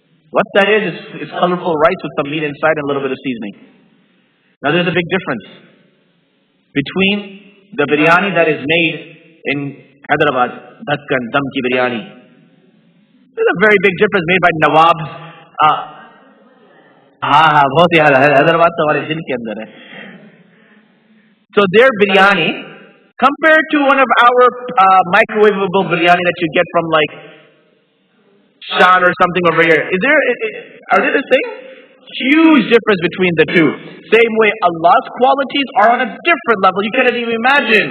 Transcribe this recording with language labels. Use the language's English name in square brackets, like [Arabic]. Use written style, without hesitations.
[English] What that is colorful rice with some meat inside and a little bit of seasoning. Now there's a big difference between the biryani that is made in Hyderabad, Dhakkan, Dam ki biryani. There's a very big difference made by Nawabs. [Hindi] बहुत ही हैदराबाद तो हमारे दिल के अंदर है. [English] So their biryani compared to one of our microwavable biryani that you get from like Shan or something over here. Are they the same? Huge difference between the two. Same way Allah's qualities are on a different level. You cannot even imagine.